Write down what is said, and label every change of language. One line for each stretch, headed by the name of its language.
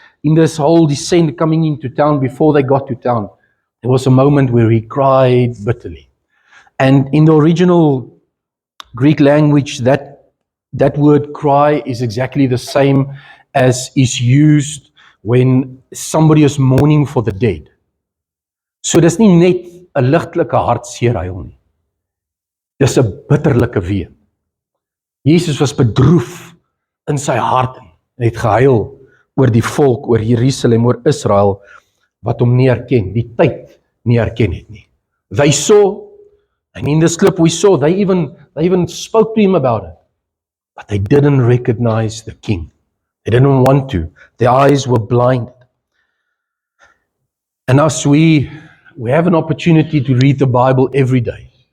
English: In this whole descent coming into town, before they got to town, there was a moment where he cried bitterly. And in the original Greek language, that word cry is exactly the same as is used when somebody is mourning for the dead.
Afrikaans: So dis nie net 'n ligtelike hartseer huil nie. Dis 'n bitterlike ween. Jesus was bedroef in sy hart en het gehuil oor die volk, oor Jerusalem, oor Israel, wat hom nie herken, die tyd nie herken het nie.
English: They saw, and in this clip we saw, they even spoke to him about it, but they didn't recognize the king. They didn't want to. Their eyes were blinded. And us, we have an opportunity to read the Bible every day.